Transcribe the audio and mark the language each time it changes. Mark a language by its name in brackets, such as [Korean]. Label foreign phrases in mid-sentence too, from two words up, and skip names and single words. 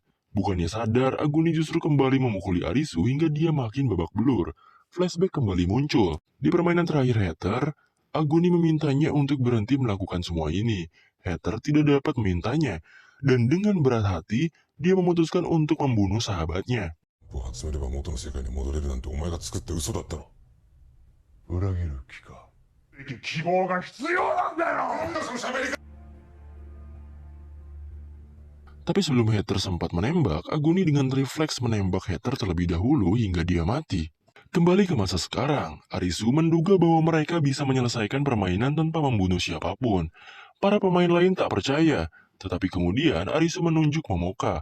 [Indonesian] Bukannya sadar, Aguni justru kembali memukuli Arisu hingga dia makin babak belur. Flashback kembali muncul. Di permainan terakhir Heather, Aguni memintanya untuk berhenti melakukan semua ini. Heather tidak dapat memintanya, dan dengan berat hati, dia memutuskan untuk membunuh sahabatnya. [Japanese] を集めれば元の世界に戻れるなんてお前が作った嘘だったろ。裏切る気か。希望が必要なんだよ。なんだその喋り方。 [Indonesian] Tapi sebelum Heather sempat menembak, Aguni dengan refleks menembak Heather terlebih dahulu hingga dia mati. Kembali ke masa sekarang, Arisu menduga bahwa mereka bisa menyelesaikan permainan tanpa membunuh siapapun. Para pemain lain tak percaya, tetapi kemudian Arisu menunjuk Momoka.